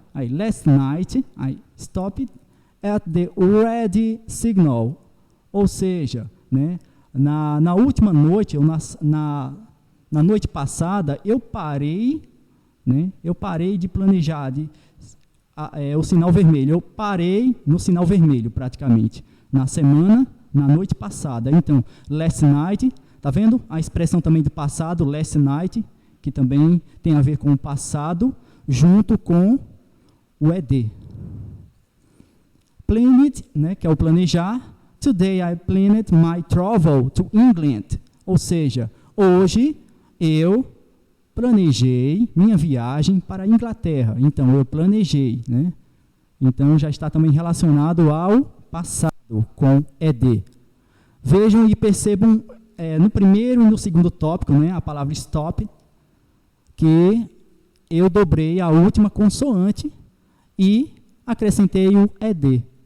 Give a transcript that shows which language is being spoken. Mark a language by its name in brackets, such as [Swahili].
[English] Aí, last night, I stopped at the red signal. [Portuguese] Ou seja, né, Na última noite, na noite passada, eu parei, né? Eu parei de planejar o sinal vermelho. Eu parei no sinal vermelho, praticamente, na semana, na noite passada. Então, last night, tá vendo? A expressão também do passado, last night, que também tem a ver com o passado, junto com o ED. Planned, né, que é o planejar. [English] Today I planned my travel to England. [Portuguese] Ou seja, hoje eu planejei minha viagem para a Inglaterra. Então, eu planejei, né? Então, já está também relacionado ao passado, com ED. Vejam e percebam no primeiro e no segundo tópico, né, a palavra stop, que eu dobrei a última consoante e acrescentei o ED.